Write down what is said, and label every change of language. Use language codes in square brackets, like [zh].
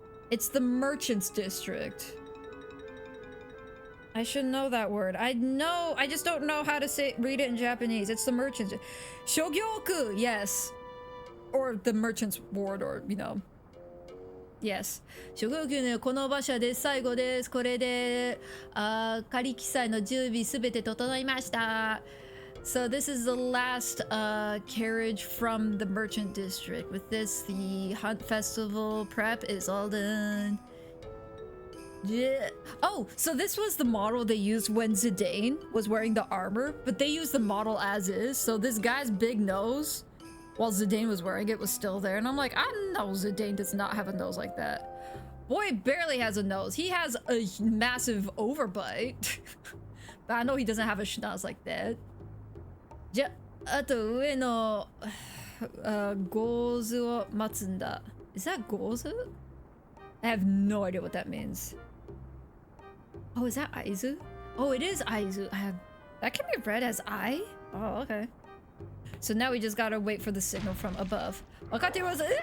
[en] It's the Merchants District. I should know that word. I know, I just don't know how to read it in Japanese. It's the Merchants. Shogyoku, yes. Or the Merchants Ward, or, you know. Yes. [ja] 諸行宮のこの馬車で最後です。これで、仮記載の準備すべて整いました。 [en] So this is the last carriage from the Merchant District. With this, the Hunt Festival prep is all done. Yeah. Oh, so this was the model they used when Zidane was wearing the armor, but they used the model as is. So this guy's big nose, while Zidane was wearing it, was still there. And I'm like, I know Zidane does not have a nose like that. Boy barely has a nose. He has a massive overbite. But I know he doesn't have a schnoz like that. [ja] じゃ、あと上のゴーズを待つんだ. [en] Is that ゴーズ? I have no idea what that means. Oh, is that Aizu? Oh, it is Aizu. That can be read as I? Oh, okay. So now we just gotta wait for the signal from above. Wakate was...